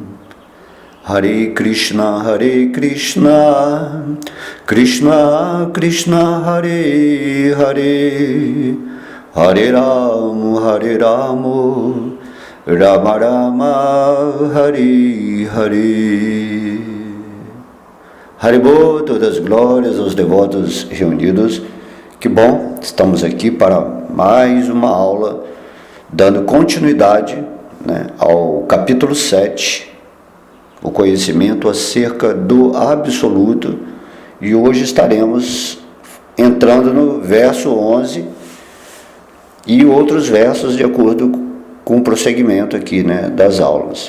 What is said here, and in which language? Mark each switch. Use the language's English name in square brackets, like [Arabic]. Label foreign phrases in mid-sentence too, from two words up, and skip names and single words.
[Portuguese] Hare Krishna Krishna Krishna Hare Hare, Hare Rama Rama Rama Hare Hare. Haribô, todas as glórias aos devotos reunidos. Que bom, estamos aqui para mais uma aula, dando continuidade, ao capítulo 7, o conhecimento acerca do absoluto, e hoje estaremos entrando no verso 11 e outros versos de acordo com o prosseguimento aqui, das aulas.